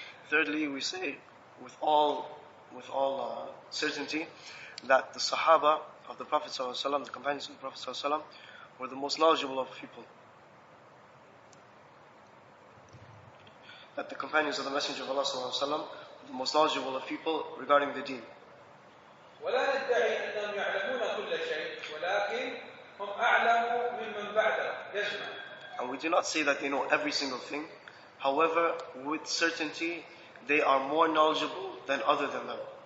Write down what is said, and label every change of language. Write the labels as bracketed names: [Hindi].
[English] Thirdly, we say with all certainty that the Sahaba of the Prophet ﷺ, the companions of the Prophet ﷺ, were the most knowledgeable of people. That the companions of the Messenger of Allah ﷺ were the most knowledgeable of people regarding the deen. [Arabic] ولا ندعي أنهم يعلمون كل شيء ولكن هم أعلم ممن بعدهم جزما. [English] And we do not say that they know every single thing. However, with certainty, they are more knowledgeable than other than them.